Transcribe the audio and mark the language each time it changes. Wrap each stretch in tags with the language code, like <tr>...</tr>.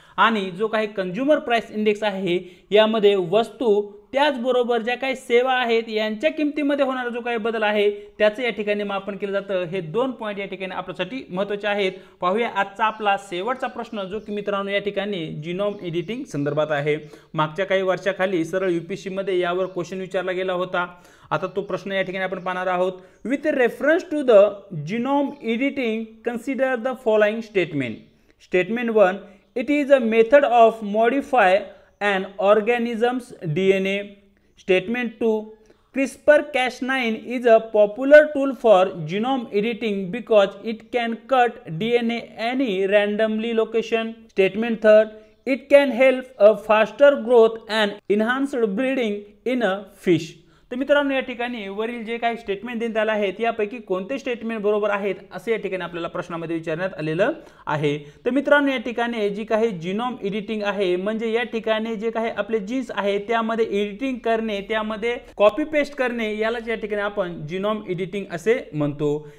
<mr>आणि जो काही कंझ्युमर प्राइस इंडेक्स आहे यामध्ये वस्तू त्याचबरोबर ज्या काही सेवा आहेत यांच्या किमतीमध्ये होणारा जो काही बदल आहे त्याचं या ठिकाणी मापन केलं जातं। हे 2 पॉईंट या ठिकाणी आपल्यासाठी महत्त्वाचे आहेत। पाहूया आजचा आपला शेवटचा प्रश्न जो की मित्रांनो या ठिकाणी जीनोम एडिटिंग संदर्भात आहे। मागच्या काही वर्षाखाली सरळ यूपीएससी मध्ये यावर क्वेश्चन विचारला गेला होता। आता तो प्रश्न या ठिकाणी आपण पाहणार आहोत।</mr> <en>With reference to the genome editing consider the following statement. Statement 1, it is a method of modify an organism's DNA. Statement 2, CRISPR-Cas9 is a popular tool for genome editing because it can cut DNA any randomly location. Statement 3, it can help a faster growth and enhanced breeding in a fish.</en> <mr>तर मित्रांनो या ठिकाणी वरील जे काही statement देण्यात आले आहेत यापैकी कोणते स्टेटमेंट बरोबर आहेत असे या ठिकाणी आपल्याला प्रश्नामध्ये विचारण्यात आलेलं आहे। तर मित्रांनो या ठिकाणी जी काही जीनोम एडिटिंग आहे म्हणजे या ठिकाणी जे काही आपले जीन्स आहे त्यामध्ये एडिटिंग करणे, त्यामध्ये कॉपी पेस्ट करणे यालाच या ठिकाणी आपण जीनोम एडिटिंग असे म्हणतो।</mr>